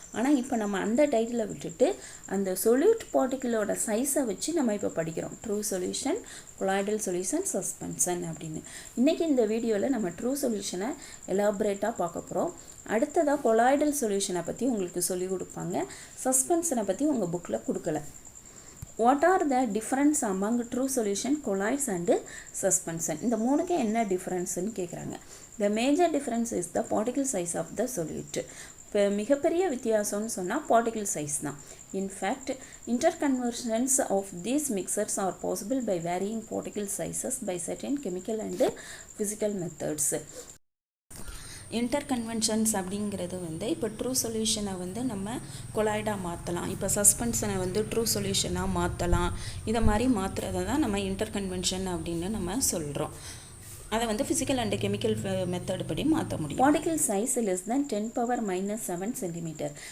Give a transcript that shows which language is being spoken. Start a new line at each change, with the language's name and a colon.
Tamil: ஆனால் இப்போ நம்ம அந்த டைட்டில் விட்டுட்டு அந்த சொல்யூட் பார்ட்டிக்கிளோட சைஸை வச்சு நம்ம இப்போ படிக்கிறோம். True solution, colloidal solution, suspension அப்படின்னு. இன்றைக்கி இந்த வீடியோவில் நம்ம ட்ரூ சொல்யூஷனை எலாபரேட்டாக பார்க்க போகிறோம். அடுத்ததாக கொலாய்டல் சொல்யூஷனை பற்றி உங்களுக்கு சொல்லிக் கொடுப்பாங்க. சஸ்பென்ஷனை பற்றி உங்கள் புக்கில் கொடுக்கல.
English: What are the difference among true solution, colloids and suspension?
Tamil: இந்த மூணுக்கு என்ன டிஃப்ரென்ஸ்னு கேட்குறாங்க.
English: The major difference is the particle size of the solute.
Tamil: இப்போ மிகப்பெரிய வித்தியாசம்னு சொன்னால் particle size தான்.
English: In fact, interconversions of these mixers are possible by varying particle sizes by certain chemical and physical methods.
Tamil: இன்டர்கன்வென்ஷன்ஸ் அப்படிங்கிறது இப்போ ட்ரூ சொல்யூஷனை நம்ம கொலாய்டாக மாற்றலாம், இப்போ சஸ்பென்ஷனை ட்ரூ சொல்யூஷனாக மாற்றலாம். இதை மாதிரி மாற்றுறதை தான் நம்ம இன்டர்கன்வென்ஷன் அப்படின்னு நம்ம சொல்கிறோம். அதை ஃபிசிக்கல் அண்ட் கெமிக்கல் மெத்தட் படி மாற்ற முடியும்.
English: Particle size less than 10⁻⁻7 centimetre.